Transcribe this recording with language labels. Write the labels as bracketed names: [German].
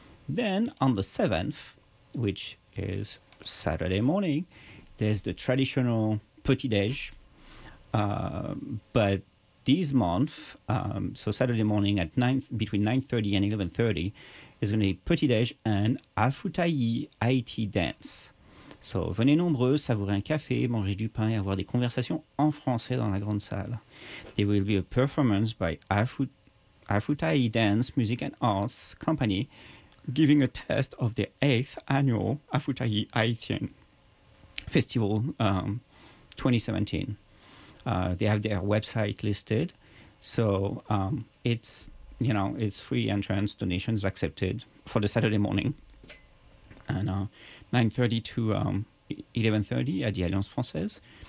[English] Then on the 7th, which is Saturday morning, there's the traditional petit-déj, but this month, so Saturday morning at between 9:30 and 11:30, is going to be petit-déj and Afutaï Haïti dance. [French] So, venez nombreux, savourez un café, manger du pain et avoir des conversations en français dans la grande salle. [English] There will be a performance by Afutaï Dance Music and Arts Company, giving a test of their 8th annual Afutaï Haïtien Festival 2017. They have their website listed, so it's free entrance, donations accepted for the Saturday morning, and 9:30 to 11:30 at the Alliance Française.